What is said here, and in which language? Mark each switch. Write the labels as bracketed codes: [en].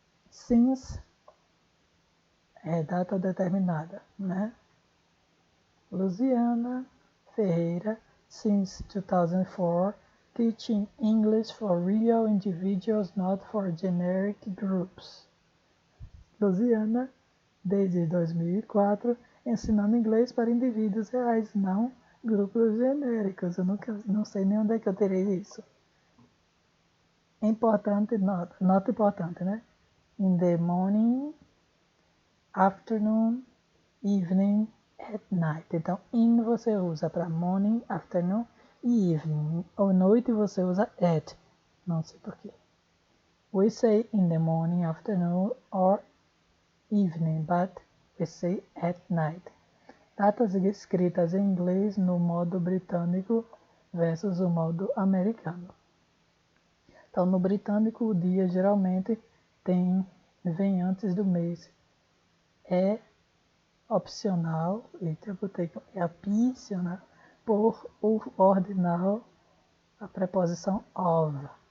[pt] Since é data determinada, né? [en] Luciana Ferreira, since 2004, teaching English for real individuals, not for generic groups. [pt] Luciana, desde 2004, ensinando inglês para indivíduos reais, não grupos genéricos. Eu não sei nem onde é que eu terei isso. Importante, nota importante, né? [en] In the morning, afternoon, evening, at night. [pt] Então, in você usa para morning, afternoon e evening. Ou noite você usa at. Não sei porquê. [en] We say in the morning, afternoon or evening, but we say at night. [pt] Datas escritas em inglês no modo britânico versus o modo americano. Então, no britânico, o dia geralmente vem antes do mês. É opcional, eu botei é opcional, por o ordinal, a preposição of.